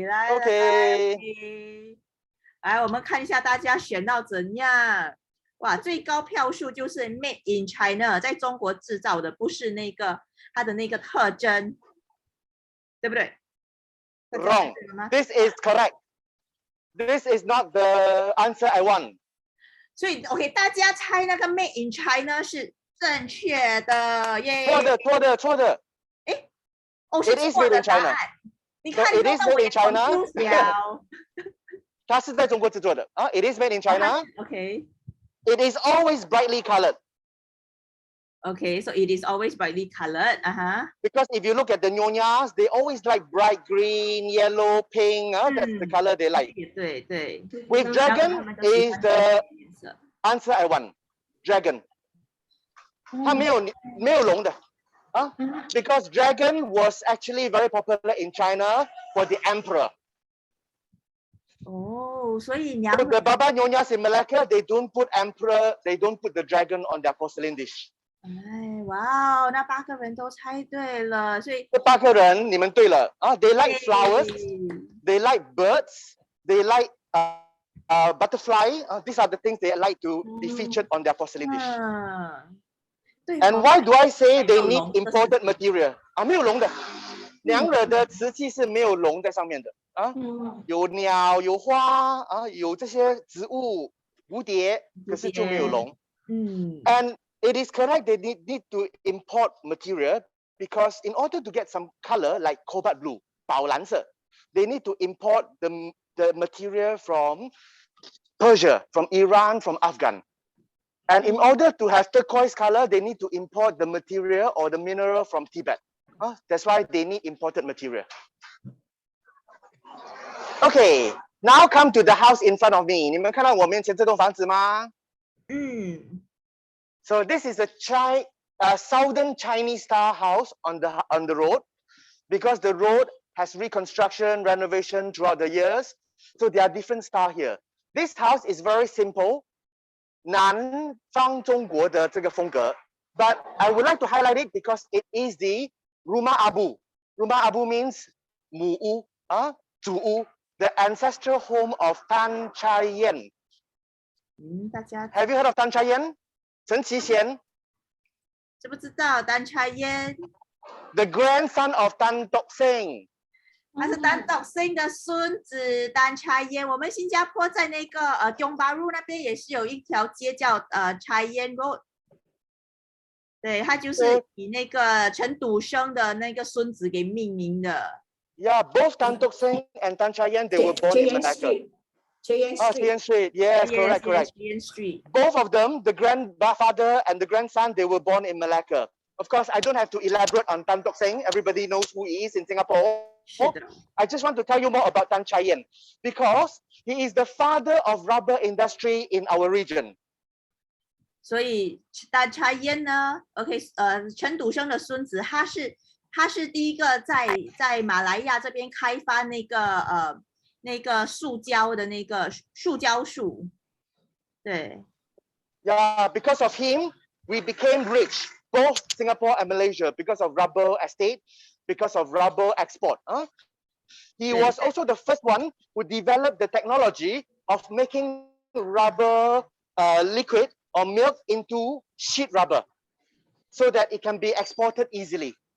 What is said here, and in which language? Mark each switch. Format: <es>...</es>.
<zh>OK， 来，我们看一下大家选到怎样。哇，最高票数就是</zh> <en>Made in China，</en> <zh>在中国制造的，不是那个它的那个特征，对不对</zh> <en>？Wrong. This is correct. This is not the answer I want.</en> <zh>所以 OK， 大家猜那个</zh> <en>Made in China</en> <zh>是正确的耶。错的。哎，是错的答案。你看，你弄得我也 confused 了。它是在中国制作的啊。</zh> <en>It is made in China. Okay. It is always brightly colored. Okay, so it is always brightly colored. Because if you look at the Nyonyas, they always like bright green, yellow, pink. That's the color they like.</en> <zh>对。</zh> <en>With dragon is the answer I want.</en> <zh>Dragon. 它没有龙的啊。</zh> <en>Because dragon was actually very popular in China for the emperor.</en> <zh>哦，所以娘</zh> <en>So the Baba Nyonyas in Malacca, they don't put emperor, they don't put the dragon on their porcelain dish.</en> <zh>哎，哇哦，那8个人都猜对了，所以这8个人，你们对了啊 ，</zh> <en>they like flowers,</en> <zh>哎</zh> <en>they like birds, they like butterfly. These are the things they like to be featured on their porcelain dish.</en> <zh>嗯，对</zh> <en>And</en> <zh>哦</zh> <en>why do I say</en> <zh>没有</zh> <en>they need</en> <zh>龙的</zh> <en>imported</en> <zh>世界</zh> <en>material?</en> <zh>没有龙的，娘惹的瓷器是没有龙在上面的啊，有鸟、有花啊，有这些植物、蝴蝶，可是就没有龙。</zh> <en>And it is correct they need to import material because in order to get some color like cobalt blue,</en> <zh>宝蓝色,</zh> <en>they need to import the material from Persia, from Iran, from Afghan. And in order to have turquoise color, they need to import the material or the mineral from Tibet. That's why they need imported material. Okay, now come to the house in front of me.</en> <zh>你们看到我面前这栋房子吗？</zh> <en>So this is a southern Chinese style house on the road, because the road has reconstruction, renovation throughout the years. So there are different style here. This house is very simple,</en> <zh>南方中国的这个风格,</zh> <en>but I would like to highlight it because it is the Rumah Abu. Rumah Abu means</en> <zh>母屋, 祖屋,</zh> <en>the ancestral home of Tan Chai Yen.</en> <zh>大家</zh> <en>Have you heard of Tan Chai Yen?</en> <zh>陈其贤知不知道丹差烟？</zh> <en>The grandson of Tan Tock Seng.</en> <zh>他是丹斗星的孙子丹差烟。我们新加坡在那个Tiong Bahru那边也是有一条街叫差烟 Road。对，他就是以那个陈笃生的那个孙子给命名的。</zh> <en>Yeah, both Tan Tock Seng and Tan Chai Yen, they were born in Malacca. Jalan Street. Yes, correct. Jalan Street. Both of them, the grandfather and the grandson, they were born in Malacca. Of course, I don't have to elaborate on Tan Tock Seng. Everybody knows who he is in Singapore. I just want to tell you more about Tan Chai Yen because he is the father of rubber industry in our region.</en> <zh>所以丹差烟呢 ，OK， 陈笃生的孙子，他是第一个在马来亚这边开发那个塑胶的那个塑胶树，对。</zh> <en>Yeah, because of him, we became rich, both Singapore and Malaysia, because of rubber estate, because of rubber export. He was also the first one who developed the technology of making rubber liquid or milk into sheet rubber, so that it can be exported easily.</en>